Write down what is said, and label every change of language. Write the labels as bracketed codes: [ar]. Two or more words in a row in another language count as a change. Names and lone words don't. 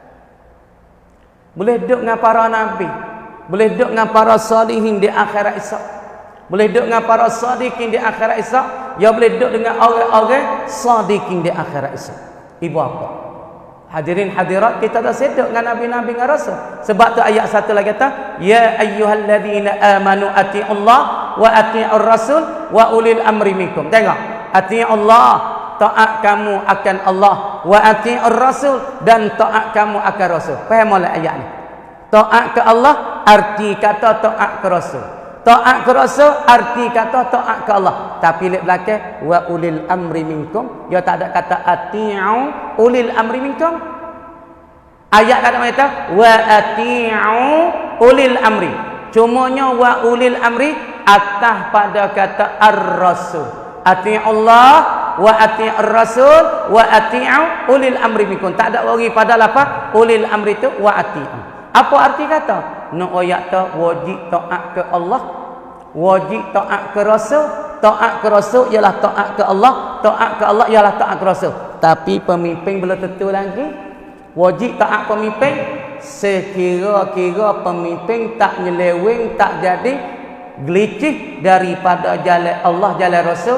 [ms] Boleh duduk dengan para Nabi. Boleh duduk dengan para salihin di akhirat esok. Boleh duduk dengan para sadiqin di akhirat esok. Dia boleh duduk dengan orang-orang sadiqin di akhirat esok. Ibu apa? Hadirin hadirat, kita dah seduk dengan Nabi-Nabi dengan Rasul. Sebab tu ayat satu lagi kata, [ar] يا أيها الذين آمنوا أطيعوا الله وأطيعوا الرسول وأولي الأمر منكم. [ms] Tengok, ati'ullah, taat kamu akan Allah, [ar] وأطيعوا الرسول, [ms] dan taat kamu akan Rasul. Faham oleh ayat ni? Taat ke Allah arti kata taat ke Rasul. Taat ke Rasul arti kata taat ke Allah. Tapi lihat belakang, [ar] وأولي الأمر منكم, [ms] dia tak ada kata [ar] أطيعوا أولي الأمر منكم. [ms] Ayat kata kata [ar] وأطيعوا أولي الأمر. [ms] Cumanya [ar] وأولي الأمر [ms] atas pada kata ar-rasul. [ar] أطيعوا الله وأطيعوا الرسول وأطيعوا أولي الأمر منكم. [ms] Tak ada lagi pada lafaz [ar] أولي الأمر [ms] tu [ar] وأطيعوا. [ms] Apa arti kata? Nak ayat tu wajib taat ke Allah, wajib taat ke Rasul. Taat ke Rasul ialah taat ke Allah, taat ke Allah ialah taat ke Rasul. Tapi pemimpin belum tentu lagi. Wajib taat pemimpin sekira-kira pemimpin tak nyeleweng, tak jadi gelicih daripada jalan Allah, jalan Rasul.